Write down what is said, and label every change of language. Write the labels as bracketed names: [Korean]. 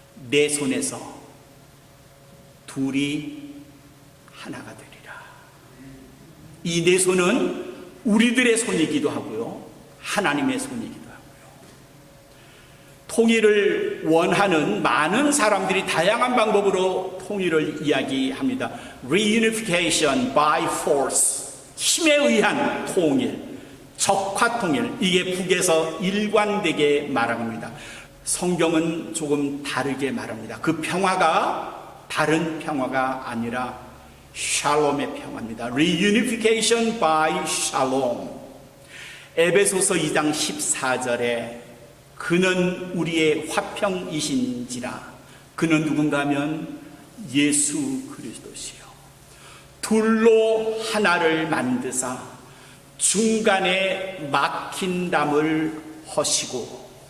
[Korean] 내 손에서 둘이 하나가 되리라. 이 내 손은 우리들의 손이기도 하고요. 하나님의 손이기도 하고요. 통일을 원하는 많은 사람들이 다양한 방법으로 통일을 이야기합니다. [English] Reunification by force. [Korean] 힘에 의한 통일, 적화 통일. 이게 북에서 일관되게 말합니다. 성경은 조금 다르게 말합니다. 그 평화가 다른 평화가 아니라 샬롬의 평화입니다. [English] Reunification by shalom. [Korean] 에베소서 2장 14절에 그는 우리의 화평이신지라. 그는 누군가 하면 예수 그리스도시요. 둘로 하나를 만드사 중간에 막힌 담을 허시고.